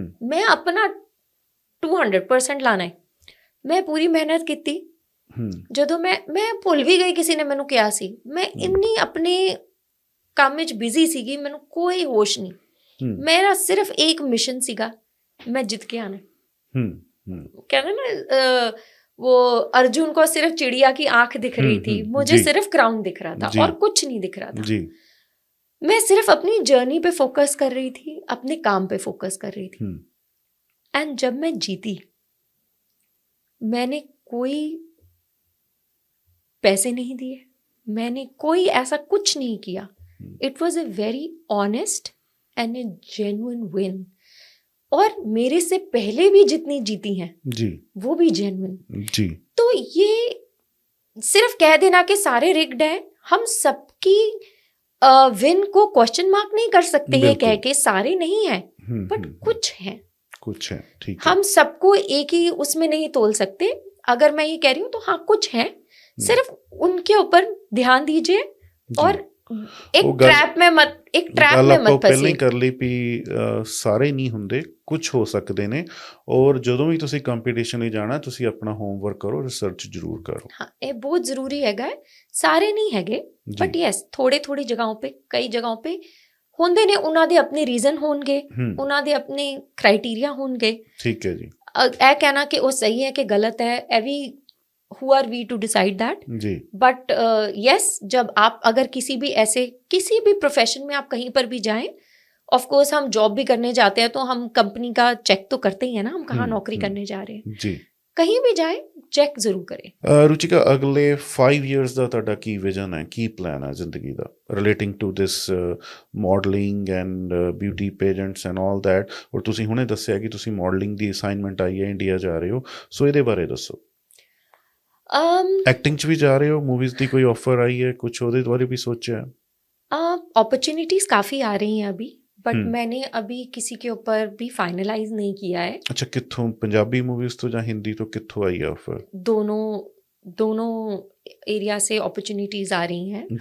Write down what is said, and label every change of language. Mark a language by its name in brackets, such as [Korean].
[Punjabi] ਮੈਂ ਆਪਣਾ 200% ਲਾਣਾ ਹੈ। ਮੈਂ ਪੂਰੀ ਮਿਹਨਤ ਕੀਤੀ। ਜਦੋਂ ਮੈਂ ਭੁੱਲ ਵੀ ਗਈ, ਕਿਸੇ ਨੇ ਮੈਨੂੰ ਕਿਹਾ ਸੀ, ਮੈਂ ਇੰਨੀ ਆਪਣੇ ਕੰਮ ਵਿੱਚ ਬਿਜ਼ੀ ਸੀਗੀ, ਮੈਨੂੰ ਕੋਈ ਹੋਸ਼ ਨਹੀਂ। ਮੇਰਾ ਸਿਰਫ ਇੱਕ ਮਿਸ਼ਨ ਸੀਗਾ, [Hindi] मैं जीत के आना। कहते ना वो अर्जुन को सिर्फ चिड़िया की आंख दिख रही थी, मुझे सिर्फ क्राउन दिख रहा था और कुछ नहीं दिख रहा था। मैं सिर्फ अपनी जर्नी पे फोकस कर रही थी, अपने काम पे फोकस कर रही थी। एंड जब मैं जीती, मैंने कोई पैसे नहीं दिए, मैंने कोई ऐसा कुछ नहीं किया। [English] It was a very honest and a genuine win. [Hindi] और मेरे से पहले भी जितनी जीती हैं जी, वो भी जेन्युइन जी। तो ये सिर्फ कह देना कि सारे रिग्ड हैं, हम सबकी विन को क्वेश्चन मार्क नहीं कर सकते ये कह के सारे नहीं हैं, बट कुछ हैं, कुछ है, ठीक है। हम सबको एक ही उसमें नहीं तोल सकते। अगर मैं ये कह रही हूँ तो हाँ कुछ है, सिर्फ उनके ऊपर ध्यान दीजिए और एक ट्रैप में मत फंसिए। [Punjabi] ਪਹਿਲਾਂ ਹੀ ਕਰ ਲਈ ਵੀ ਸਾਰੇ ਨਹੀਂ ਹੁੰਦੇ, ਕੁਝ ਹੋ ਸਕਦੇ ਨੇ। ਔਰ ਜਦੋਂ ਵੀ ਤੁਸੀਂ ਕੰਪੀਟੀਸ਼ਨ ਲਈ ਜਾਣਾ, ਤੁਸੀਂ ਆਪਣਾ ਹੋਮਵਰਕ ਕਰੋ, ਰਿਸਰਚ ਜ਼ਰੂਰ ਕਰੋ। [Hindi] हाँ, ये बहुत जरूरी हैगा। सारे नहीं हैगे, बट यस थोड़ी जगहों पे, [Punjabi] कई जगहों पे ਹੁੰਦੇ ਨੇ, ਉਹਨਾਂ ਦੇ ਆਪਣੇ ਰੀਜ਼ਨ ਹੋਣਗੇ, ਉਹਨਾਂ ਦੇ ਆਪਣੇ ਕ੍ਰਾਈਟੇਰੀਆ ਹੋਣਗੇ। ਠੀਕ ਹੈ ਜੀ। ਇਹ ਕਹਿਣਾ ਕਿ ਉਹ ਸਹੀ ਹੈ ਕਿ ਗਲਤ है, ਇਹ भी [English] who are we to decide that [Punjabi] ji. [Hindi] But yes, जब आप अगर किसी भी प्रोफेशन में आप कहीं पर भी जाएं, ऑफ कोर्स हम जॉब भी करने जाते हैं तो हम कंपनी का चेक तो करते ही है ना, हम कहाँ नौकरी करने जा रहे हैं जी। कहीं भी जाएं चेक जरूर करें। [Punjabi] रुचिका, अगले 5 years ਦਾ ਤੁਹਾਡਾ ਕੀ ਵਿਜ਼ਨ ਹੈ, ਕੀ ਪਲਾਨ ਹੈ ਜ਼ਿੰਦਗੀ ਦਾ [English] Relating to this modelling and beauty pageants and all that? [Punjabi] ਔਰ ਤੁਸੀਂ ਹੁਣੇ ਦੱਸਿਆ ਕਿ ਤੁਸੀਂ ਮਾਡਲਿੰਗ ਦੀ ਅਸਾਈਨਮੈਂਟ ਆਈ ਹੈ, ਇੰਡੀਆ ਜਾ ਰਹੇ ਹੋ, ਸੋ ਇਹਦੇ ਬਾਰੇ ਦੱਸੋ। [Hindi] एक्टिंग च भी जा रहे हो, मूवीज की कोई ऑफर आई है, कुछ [Punjabi] ਉਹਦੇ ਬਾਰੇ [Hindi] भी सोचा है? अपॉर्चुनिटीज काफी आ रही हैं अभी, बट मैंने अभी किसी के ऊपर भी फाइनलाइज नहीं किया है। अच्छा, कित्थों, पंजाबी मूवीज तो या हिंदी तो कित्थों आई है ऑफर? दोनों एरिया से अपॉर्चुनिटीज आ रही हैं